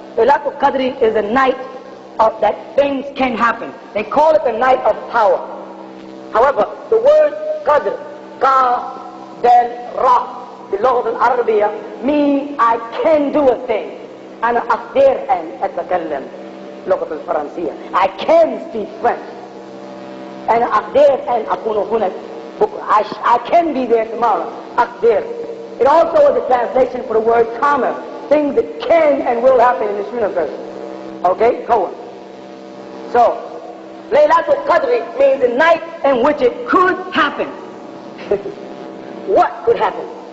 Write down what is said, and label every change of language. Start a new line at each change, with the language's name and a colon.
English: Laylatul Qadr is a night of that things can happen. They call it the night of power. However, the word Qadr, Qaf, Del, Ra, the Lughat al-Arabiya, means I can do a thing.
Arabic: أنا أقدر أن أتكلم. اللغة الفرنسية.
English: I can speak French.
Arabic: أنا أقدر أن أكون هناك بكرة.
English: I can be there tomorrow.
Arabic: أقدر.
English: It also is a translation for the word karma, things that can and will happen in this universe. Okay, go on. So, Laylatul Qadr means the night in which it could happen. What could happen?